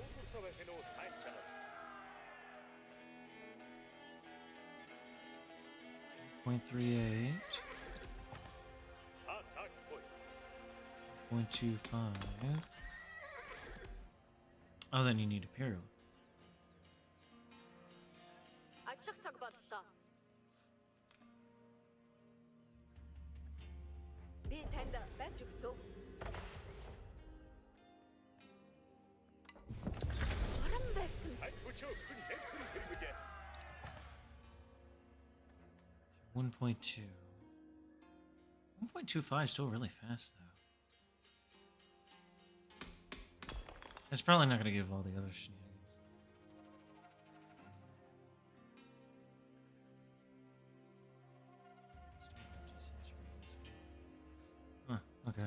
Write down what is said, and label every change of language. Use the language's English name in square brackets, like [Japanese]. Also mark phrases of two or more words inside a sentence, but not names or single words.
[English] 0.38. 0.25. Oh, then you need Imperial. [Mongolian] Ажиллах цаг боллоо. Би танд барьж өгсөн. Орон байсан. [English] 1.2. 1.25 is still really fast, though. It's probably not going to give all the other shenanigans. Huh, okay.